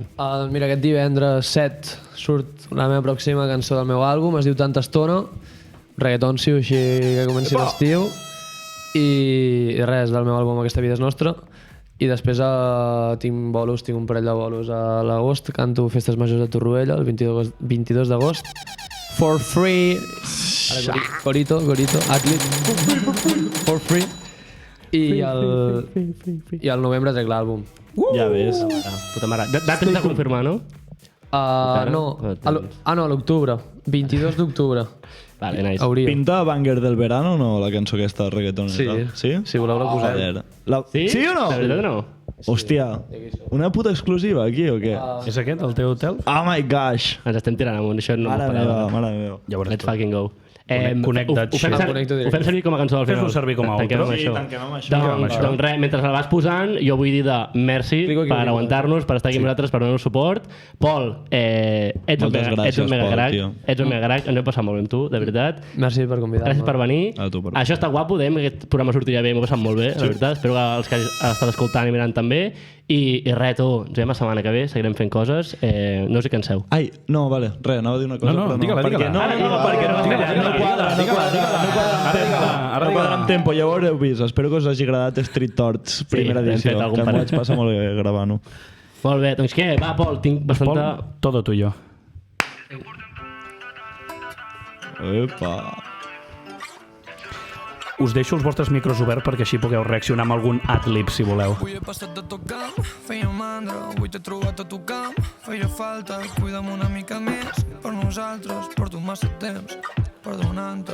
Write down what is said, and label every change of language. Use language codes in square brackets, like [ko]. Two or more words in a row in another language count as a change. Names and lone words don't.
[ca] Mira, aquest divendres 7 surt la meva pròxima cançó del meu àlbum, es diu Tanta estona, reggaetoncio, així que comenci l'estiu, i res, del meu àlbum Aquesta vida és nostra. I després tinc un parell de bolos a l'agost, canto Festes Majors de Torroella el 22 d'agost, [en] for free, Gorito, Atlet, for free. [ca] I el novembre trec l'àlbum. Ja ves. Puta mare. Dates de confirmar, no? No, a l'octubre. 22 d'octubre. Vale, nice. Pinta Banger [es] del Verano [ca] o no, la cançó aquesta de reggaeton? Sí. Sí? Si voleu la posem. Sí? Sí o no? De veritat no? Hòstia, una puta exclusiva aquí o què? És aquest, el teu hotel? [en] Oh my gosh! [ca] Ens estem tirant amunt, això no m'esperava. Mare meva. Ja veuràs [en] Let's fucking go. Connected [ca] Ho fem servir com a cançó del final. Fes-ho servir com a outro. Sí, tanquem amb això. Doncs res, mentre el vas posant, jo vull dir de merci per aguantar-nos, per estar aquí amb nosaltres, per donar-nos suport. Pol, ets un mega crack, ens hem passat molt bé amb tu, de veritat. Merci per convidar-me. Gràcies per venir. Això està guapo, aquest programa sortirà bé, m'ho he passat molt bé, la veritat. Espero que els que estan escoltant i mirant també. I res, tu, ens veiem la setmana que ve, seguirem fent coses, no us hi canseu. Ai, no, vale, res, anava a dir una cosa, però no. Digue-la. Perquè no quadra amb tempo, ja ho haureu vist. Espero que us hagi agradat Street Torts, primera edició, que em vaig passar molt bé gravant-ho. Molt bé, doncs què? Va, Pol, tinc bastanta... Pol, [es] todo tuyo. [ca] Epa. Us deixo els vostres micros oberts perquè així pugueu reaccionar amb algun ad-lib, si voleu. Avui he passat de tot camp, feia mandra, avui t'he trobat a tocant, feia falta, cuida'm una mica més, per nosaltres, porto massa temps, perdonant-te.